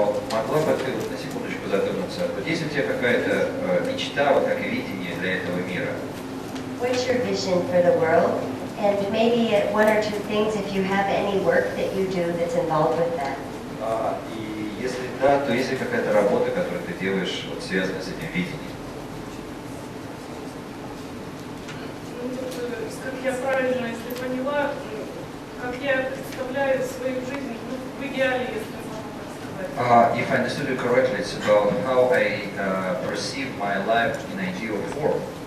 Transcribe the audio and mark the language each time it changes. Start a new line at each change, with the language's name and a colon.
Russian: Могла бы ты вот на секундочку задуматься, вот есть у тебя какая-то мечта, вот как и видение для этого мира?
English: What's your vision for the world? And maybe one or two things if you have any work that you do that's involved with that.
Russian: И если да, то есть ли какая-то работа, которую ты делаешь, вот связанная с этим видением? Как я правильно, если поняла, как я представляю свою жизнь, в идеале, если можно так сказать.
English: If I understood you correctly, it's about how I perceive my life in ideal form.